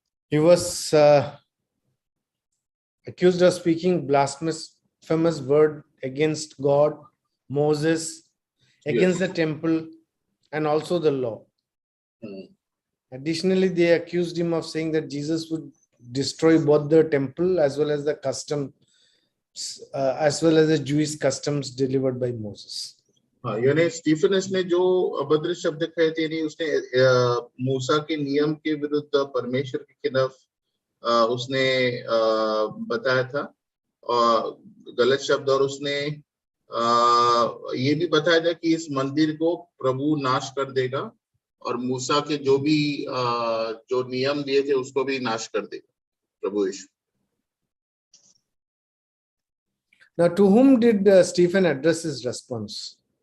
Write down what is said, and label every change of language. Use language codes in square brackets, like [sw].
[en] he was accused of speaking blasphemous word against God, Moses, against the temple, and also the law. Additionally, they accused him of saying that Jesus would destroy both the temple as well as the custom, as well as the Jewish customs delivered by Moses. [hi] हाँ, यानी Stephens ने जो अभद्र शब्द कहे थे, नहीं, उसने मूसा के नियम के विरुद्ध, परमेश्वर के खिलाफ उसने बताया था, और गलत शब्द, और उसने ये भी बताया था कि इस मंदिर को प्रभु नाश कर देगा और मूसा के जो भी जो नियम दिए थे उसको भी नाश कर देगा प्रभु यीशु। [en] Now, to whom did Stephen address his response?